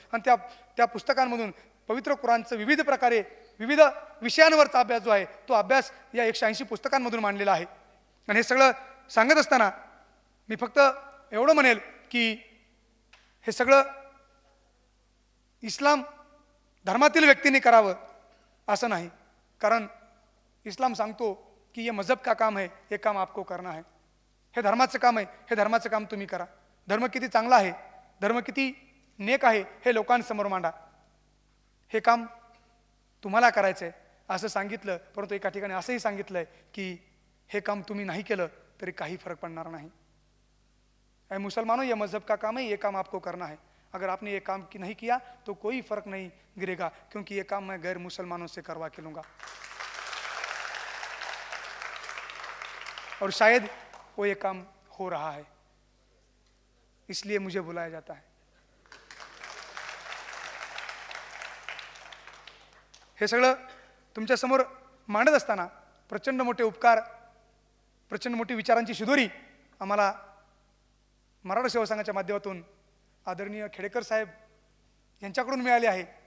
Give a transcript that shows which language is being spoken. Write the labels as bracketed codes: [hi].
[mr] आणि त्या पुस्तकांमधून पवित्र कुराणचं विविध प्रकारे विविध विषयांवरचा अभ्यास जो आहे तो अभ्यास या 180 पुस्तकांमधून मांडलेला आहे. आणि हे सगळं सांगत असताना मी फक्त एवढं म्हणेल की हे सगळं इस्लाम धर्मातील व्यक्तीने करावं असं नाही. कारण इस्लाम सांगतो की [hi] ये मजहब का काम है, ये काम आपको करना है. [mr] हे धर्माचं काम आहे, हे धर्माचं काम तुम्ही करा. धर्म किती चांगला आहे, धर्म किती नेक आहे हे लोकांसमोर मांडा. हे काम तुम्हाला करायचं आहे असं सांगितलं. परंतु एका ठिकाणी असंही सांगितलंय की हे काम तुम्ही नाही केलं तरी काही फरक पडणार नाही. [hi] ऐ मुसलमानों, ये मजहब का काम है, ये काम आपको करना है. अगर आपने ये काम नहीं किया तो कोई फर्क नहीं गिरेगा, क्योंकि ये काम मैं गैर मुसलमानों से करवा के लूंगा. और शायद वो ये काम हो रहा है, इसलिए मुझे बुलाया जाता है. [mr] हे सगळं तुमच्या समोर मांडत असताना प्रचंड मोठे उपकार, प्रचंड मोठी विचारांची शिदोरी आम्हाला मराठा सेवा संघाच्या माध्यमातून आदरणीय खेडेकर साहेब यांच्याकडून मिळाले आहे.